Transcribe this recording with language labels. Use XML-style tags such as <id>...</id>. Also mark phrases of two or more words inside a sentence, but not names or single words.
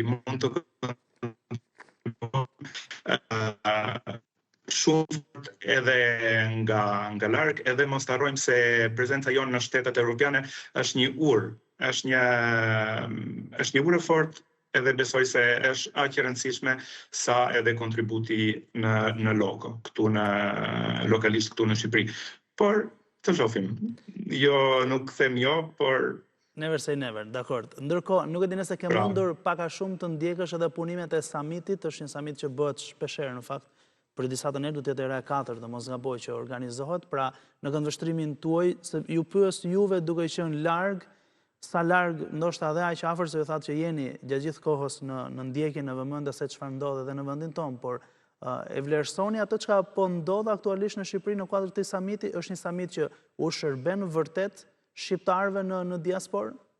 <sq>Mund të shumë edhe nga larg, edhe mos harrojmë se prezenca jonë në shtetet evropiane është një urë, është një urë e fortë, edhe besoj se është aq e rëndësishme sa edhe kontributi në loko, lokalisht këtu në Shqipëri. Por të shohim. Jo, nuk them jo, por</sq> <en>never say never,</en> <sq>dakord. Ndërkohë, nuk e di nëse ke mundur pak a shumë të ndjekësh edhe punimet e summitit, është një summit që bëhet shpeshherë në fakt, për disa të ne do të jetë era e 4, dhe mos gaboj që organizohet, pra në këndvështrimin tuaj, se ju pyes juve duke qenë larg, sa larg, ndoshta edhe aq afër se ju thatë që jeni gjatë gjithë kohës në ndjekjen në vëmendje se çfarë ndodh edhe në vendin tonë, por e vlerësoni atë çka po ndodh aktualisht në Shqipëri në kuadër të samiti, është një samit që u shërben vërtet shqiptarëve në diasporë?</sq>